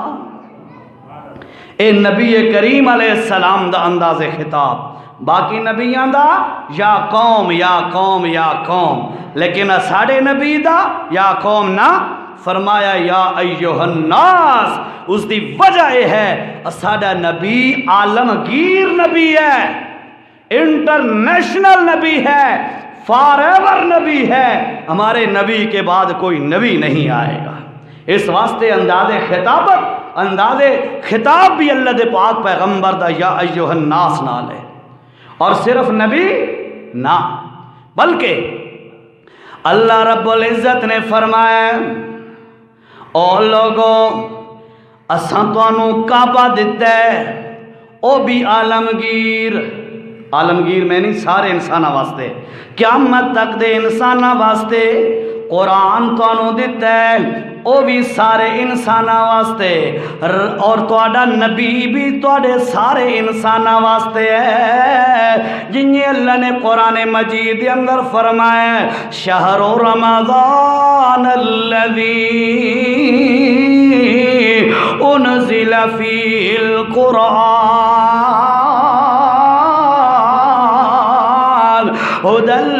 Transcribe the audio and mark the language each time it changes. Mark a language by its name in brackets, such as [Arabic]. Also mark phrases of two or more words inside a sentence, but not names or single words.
[Punjabi] اے نبی کریم علیہ السلام دا انداز خطاب، باقی نبیاں دا [Arabic] یا قوم یا قوم یا قوم، [Punjabi] لیکن ساڑے نبی دا [Arabic] یا قوم [Punjabi] نہ فرمایا [Arabic] یا ایھا الناس، [Punjabi] اس دی وجہ یہ ہے ساڑا نبی عالمگیر نبی ہے، انٹرنیشنل نبی ہے، [English] for ever [Punjabi] نبی ہے، [Urdu] ہمارے نبی کے بعد کوئی نبی نہیں آئے گا، [Punjabi] اس واسطے انداز خطاب بھی اللہ دے پاک پیغمبر دا [Arabic] یا ایھا الناس [Punjabi] نال ہے، اور صرف نبی نہ بلکہ اللہ رب العزت نے فرمایا او لوگو اساں تانوں کعبہ دتا ہے، او بھی عالمگیر میں نہیں سارے انسانہ واسطے، قیامت تک دے انسانہ واسطے، قرآن تانوں دتا ہے او بھی سارے انسانہ واسطے، اور تواڈا نبی بھی تواڈے سارے انسانہ واسطے ہے، جنہیں اللہ نے قرآن مجید کے اندر فرمایا [Arabic] شہر رمضان الذی انزل فیہ القرآن ھدی